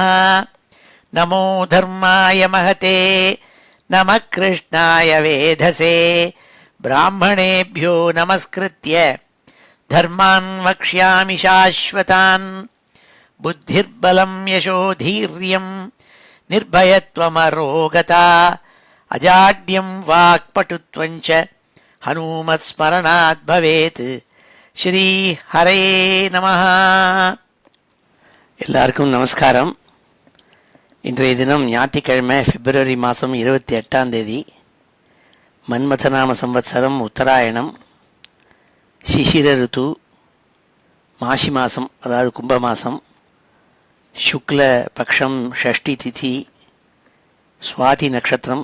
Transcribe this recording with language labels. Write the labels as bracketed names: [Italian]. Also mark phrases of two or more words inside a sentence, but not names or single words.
[Sanskrit] नमो धर्माय महते नमः कृष्णाय वेधसे ब्राह्मणेभ्यो नमस्कृत्य धर्मान् वक्ष्यामि शाश्वतान्। बुद्धिर्बलं यशोधीर्यं निर्भयत्वमरोगता अजाड्यं वाक्पटुत्वं च हनुमत्स्मरणात् भवेत्। श्री हरे நமः. [Tamil] எல்லாருக்கும் நமஸ்காரம். இன்றைய தினம் ஞாயிற்றுக்கிழமை பிப்ரவரி மாதம் 28 மன்மதநாம சம்வத்சரம் உத்தராயணம் சிசிர ருத்து மாசி மாதம், அதாவது கும்ப மாதம், சுக்ல பக்ஷம் ஷஷ்டி திதி சுவாதி நட்சத்திரம்.